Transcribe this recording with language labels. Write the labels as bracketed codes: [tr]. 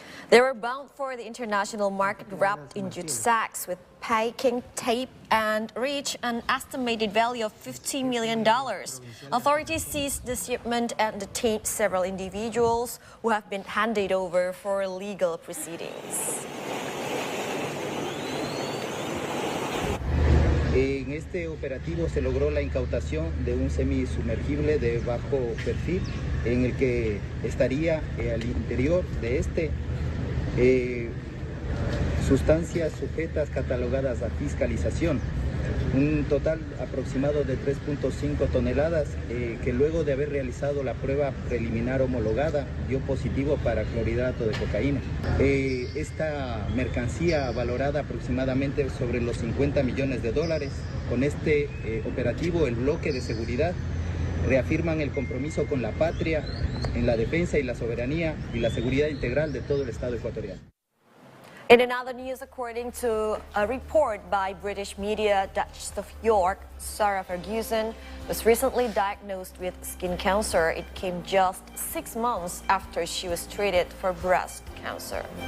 [en] They were bound for the international market wrapped in jute sacks with packing tape and reached an estimated value of $50 million. Authorities seized the shipment and detained several individuals who have been handed over for legal proceedings. [es] En este operativo se logró la incautación de un semisumergible de bajo perfil en el que estaría al interior de este sustancias sujetas catalogadas a fiscalización, un total aproximado de 3.5 toneladas que luego de haber realizado la prueba preliminar homologada dio positivo para clorhidrato de cocaína. Esta mercancía valorada aproximadamente sobre los $50 millones. Con este operativo el bloque de seguridad reafirman el compromiso con la patria en la defensa y la soberanía y la seguridad integral de todo el Estado ecuatoriano. [en] In another news, according to a report by British media, Duchess of York, Sarah Ferguson, was recently diagnosed with skin cancer. It came just 6 months after she was treated for breast cancer.